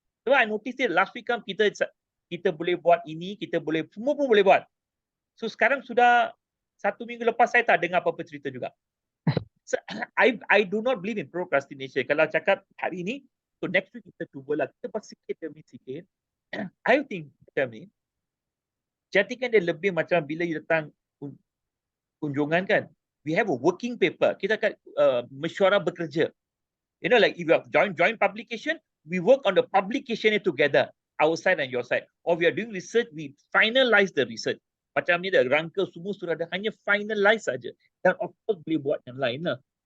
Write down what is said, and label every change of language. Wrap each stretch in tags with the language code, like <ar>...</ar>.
<en>So I noticed it last week</en> <ms>kan, kita boleh buat ini, kita boleh, semua pun boleh buat. So sekarang sudah 1 minggu lepas saya tak dengar apa-apa cerita juga.</ms> <en>So, I do not believe in procrastination.</en> <ms>Kalau cakap hari ini,</ms> <en>so next week</en> <ms>kita cubalah. Kita buat sikit demi sikit.</ms> <en>I think</en> <ms>macam ni, jadikan dia lebih macam bila you datang kunjungan kan,</ms> <en>we have a working paper.</en> <ms>Kita akan mesyuarah bekerja.</ms> <en>You know, like if you have joint publication, we work on the publication together, our side and your side. Or we are doing research, we finalize the research.</en> <ms>Macam ni dah rangka semua sudah ada, hanya finalize saja. Dan</ms> <en>of course</en> <ms>boleh buat yang lain lah.</ms>